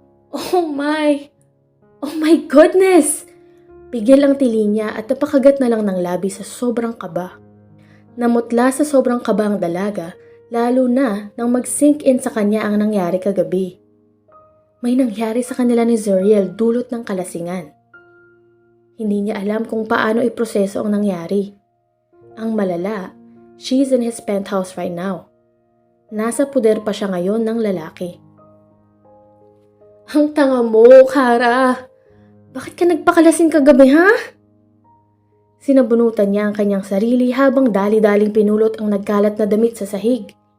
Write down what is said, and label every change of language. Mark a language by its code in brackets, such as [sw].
[en] Oh my goodness! [tl] Pigil ang tili niya at napakagat na lang ng labi sa sobrang kaba. Namutla sa sobrang kaba ang dalaga, lalo na nang mag-sink in sa kanya ang nangyari kagabi. May nangyari sa kanila ni Zuriel dulot ng kalasingan. Hindi niya alam kung paano iproseso ang nangyari. Ang malala, [en] she's in his penthouse right now. [tl] Nasa puder pa siya ngayon ng lalaki. Ang tanga mo, Kara! Bakit ka nagpakalasing kagabi, ha? Sinabunutan niya ang kanyang sarili habang dali-daling pinulot ang nagkalat na damit sa sahig.